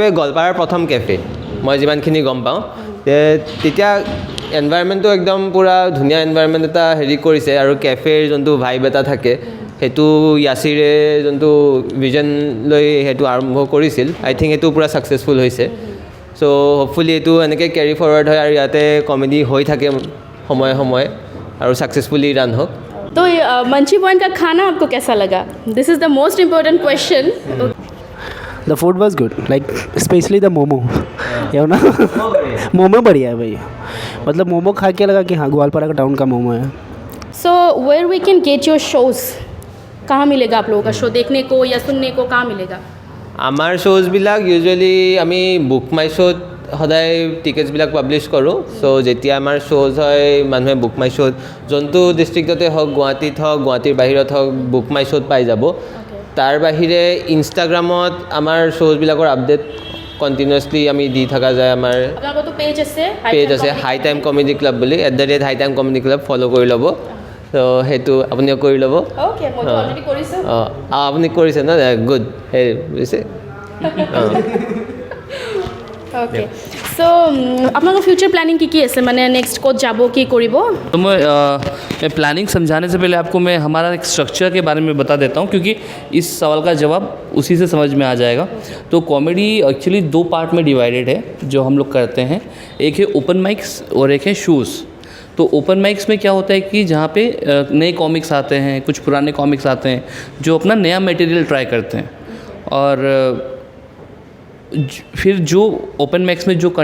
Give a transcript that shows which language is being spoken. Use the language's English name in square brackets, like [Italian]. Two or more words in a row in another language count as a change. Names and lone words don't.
[Assamese] গোৱালপাৰাৰ প্ৰথম কেফে মই যিমানখিনি গম পাওঁ তেতিয়া এনভাইৰনমেণ্টটো একদম পূৰা ধুনীয়া এনভাইৰনমেণ্ট এটা হেৰি কৰিছে আৰু কেফেৰ যোনটো ভাইব এটা থাকে সেইটো ইয়াচিৰে যোনটো ভিজন লৈ সেইটো আৰম্ভ কৰিছিল [English] I think [Assamese] এইটো পূৰা ছাকচেছফুল হৈছে [English] so hopefully [Assamese] এইটো এনেকৈ [English] carry forward [Assamese] হয় আৰু ইয়াতে কমেডি হৈ থাকে সময়ে সময়ে আৰু [English] successfully run [Assamese] হওক [Hindi] तो मंची पॉइंट का खाना आपको कैसा लगा [English] this is the most important question The food was good, like especially the momo. [Hindi] ये ना मोमो बढ़िया है भाई मतलब मोमो खा के लगा कि हाँ ग्वालपारा का टाउन का मोमो है [English] so where we can get your shows [Hindi] कहाँ मिलेगा आप लोगों का शो देखने को या सुनने को कहाँ मिलेगा [Assamese] আমাৰ শ্ব'জবিলাক ইউজুৱেলি আমি বুক মাই শ্ব'ত সদায় টিকেটছবিলাক পাব্লিছ কৰোঁ চ' যেতিয়া আমাৰ শ্ব'জ হয় মানুহে বুক মাই শ্ব'ত যোনটো ডিষ্ট্ৰিক্টতে হওক গুৱাহাটীত হওক গুৱাহাটীৰ বাহিৰত হওক বুক মাই শ্ব'ত পাই যাব তাৰ বাহিৰে ইনষ্টাগ্ৰামত আমাৰ শ্ব'জবিলাকৰ [English] update continuously [Assamese] আমি দি থকা যায় আমাৰ तो पेज আছে হাই টাইম কমেডি ক্লাব বুলি @হাই টাইম কমেডি ক্লাব ফ'ল' কৰি ল'ব ত' সেইটো আপুনিও কৰি ল'ব [Hindi] ओके मैं तो ऑलरेडी কৰিছোঁ [Assamese] অঁ আপুনি কৰিছে ন গুড সেই বুজিছে অঁ [English] okay so [Assamese] আপোনালোকৰ [English] future planning [Assamese] কি আছে মানে নেক্সট ক'ত যাব কি কৰিব [Hindi] तो मैं प्लानिंग समझाने से पहले आपको मैं हमारा एक स्ट्रक्चर के बारे में बता देता हूँ क्योंकि इस सवाल का जवाब उसी से समझ में आ जाएगा तो कॉमेडी एक्चुअली 2 पार्ट में डिवाइडेड है जो हम लोग करते हैं एक है [English] open mics [Hindi] और एक है शोज़ तो [English] open mics [Hindi] में क्या होता है कि जहाँ पे नए कॉमिक्स आते हैं कुछ पुराने कॉमिक्स आते हैं जो अपना नया [English] material try [Hindi] करते हैं और फिर जो [English] open mics [Hindi] में जो